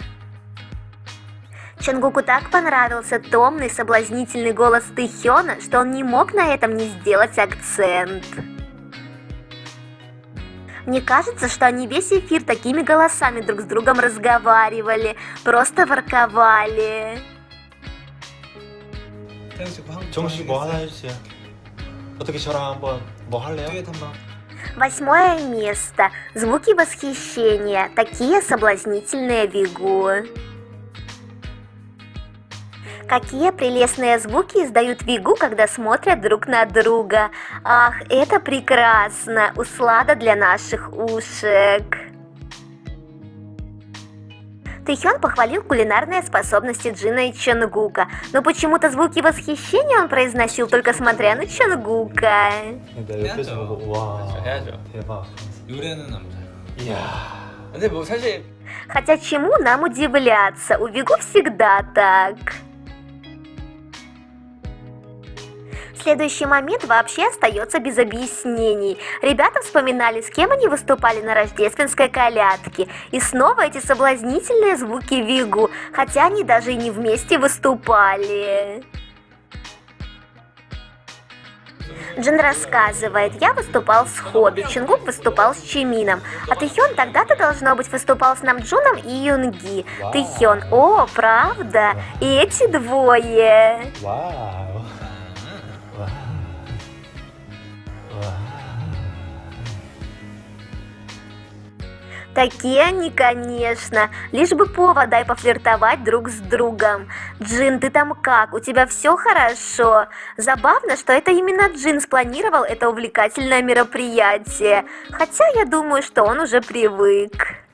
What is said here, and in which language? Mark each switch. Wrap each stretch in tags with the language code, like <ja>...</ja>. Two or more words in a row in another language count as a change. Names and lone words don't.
<ru>Чонгуку так понравился томный, соблазнительный голос Тэйхёна, что он не мог на этом не сделать акцент. Мне кажется, что они весь эфир такими голосами друг с другом разговаривали, просто ворковали.</ru> <ko>정식 뭐 하나 해주세요. 어떻게 저랑 한번 뭐 할래요? 듀엣 한번.</ko> <ru>8 место. Звуки восхищения. Такие соблазнительные Вигу. Какие прелестные звуки издают Вигу, когда смотрят друг на друга. Ах, это прекрасно. Услада для наших ушек. Тэйхён похвалил кулинарные способности Джина и Чонгука, но почему-то звуки восхищения он произносил только смотря на Чонгука.</ru> <ko>근데 옆에서 보고 와 해야죠. 대박. 요래는 남자. 이야. 근데 뭐 사실</ko> <ru>Хотя чему нам удивляться, у Вигу всегда так. Следующий момент вообще остается без объяснений. Ребята вспоминали, с кем они выступали на рождественской колядке. И снова эти соблазнительные звуки Вигу, хотя они даже и не вместе выступали. Джин рассказывает: «Я выступал с Хобби, Чингук выступал с Чимином, а Тэйхён тогда-то, должно быть, выступал с Намджуном и Юнги». Тэйхён: «О, правда? И эти двое».</ru> <ko>와우. 와. 와.</ko> <ru>Такие они, конечно. Лишь бы повод дай пофлиртовать друг с другом. Джин, ты там как? У тебя все хорошо? Забавно, что это именно Джин спланировал это увлекательное мероприятие. Хотя я думаю, что он уже привык.</ru>